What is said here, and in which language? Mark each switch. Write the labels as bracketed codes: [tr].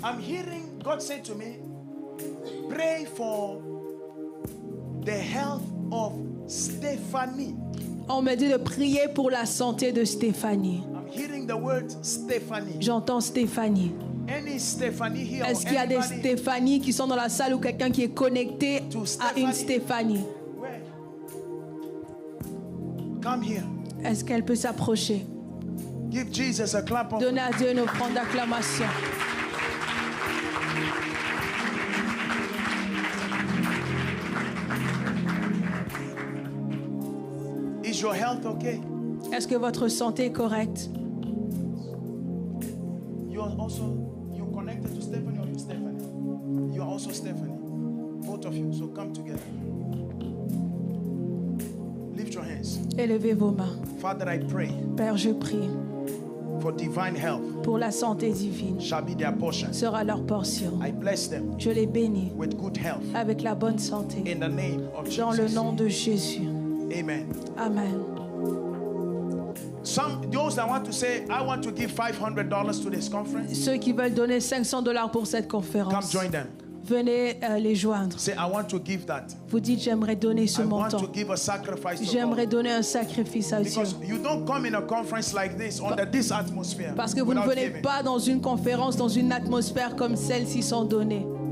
[en] I'm hearing God say to me, pray for the health of Stephanie. [fr] On me dit de prier pour la santé de Stéphanie. [en] I'm hearing the word Stephanie. [fr] J'entends Stéphanie. [en] Any Stephanie here? Or [fr] Est-ce qu'il y a des [en] anybody? [fr] Stéphanie qui sont dans la salle ou quelqu'un qui est connecté [en] To [fr] à une Stéphanie? [en] Where? Come here. [fr] Est-ce qu'elle peut s'approcher? [en] Give Jesus a clap of. [fr] Donnez à Dieu une offrande d'acclamation. [en] Is your health okay? [fr] Est-ce que votre santé est correcte? [en] You are also connected to Stephanie or you Stephanie? You are also Stephanie. Both of you. So come together. Lift your hands. [fr] Élevez vos mains. [en] Father, I pray [fr] Père, je prie [en] for divine health [fr] pour la santé divine. [en] shall be their portion. [fr] Sera leur portion. [en] I bless them [fr] Je les bénis [en] with good health [fr] avec la bonne santé. [en] in the name of [fr] Dans le [en] Jesus. [fr] nom de Jésus. [en] Amen. [fr] Amen. [en] Those that want to say, I want to give $500 to this conference, [fr] Ceux qui veulent donner $500 pour cette [en] come [fr] conférence, [en] join them. [fr] venez les joindre. [en] Say, I want to give that. [fr] Vous dites, j'aimerais donner ce [en] I want [fr] montant. [en] to give a sacrifice to [fr] J'aimerais [en] God. [fr] donner un sacrifice à Dieu. [en] Because you don't come in a conference like this under this atmosphere [fr] Parce que vous ne [en] without [fr] venez [en] giving. [fr] pas dans une conférence, dans une atmosphère comme celle-ci sans donner.